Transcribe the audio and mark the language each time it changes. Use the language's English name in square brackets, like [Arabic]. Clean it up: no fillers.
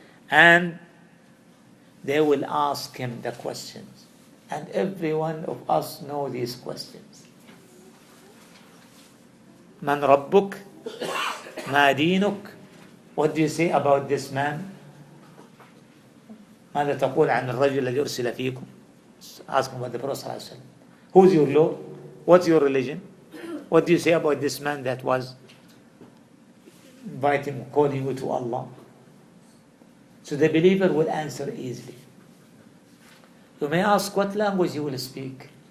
[English] And they will ask him the questions. And every one of us know these questions. [Arabic] Man Rabbuk? Ma Dinuk? [English] What do you say about this man? [Arabic] ماذا تقول عن الرجل الذي أرسل فيكم? [English] Ask him about the Prophet ﷺ. Who's your Lord? What's your religion? What do you say about this man that was inviting, calling you to Allah? So the believer will answer easily. You may ask what language he will speak.